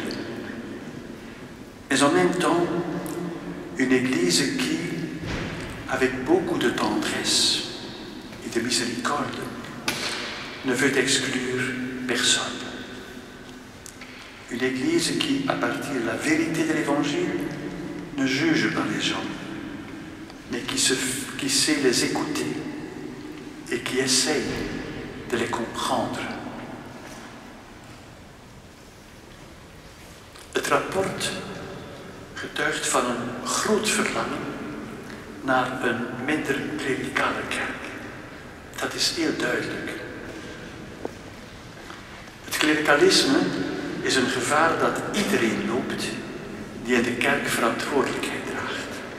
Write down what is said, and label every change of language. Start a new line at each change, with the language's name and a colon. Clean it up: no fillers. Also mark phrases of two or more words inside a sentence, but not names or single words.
French: Mais en même temps, une Église qui, avec beaucoup de tendresse et de miséricorde, ne veut exclure personne. Une Église qui, à partir de la vérité de l'Évangile, ne juge pas les gens, mais qui sait les écouter et qui essaye de les comprendre.
Dutch: Het rapport getuigt van een groot verlangen naar een minder klerikale kerk. Dat is heel duidelijk. Het klerikalisme is een gevaar dat iedereen loopt die in de kerk verantwoordelijkheid draagt.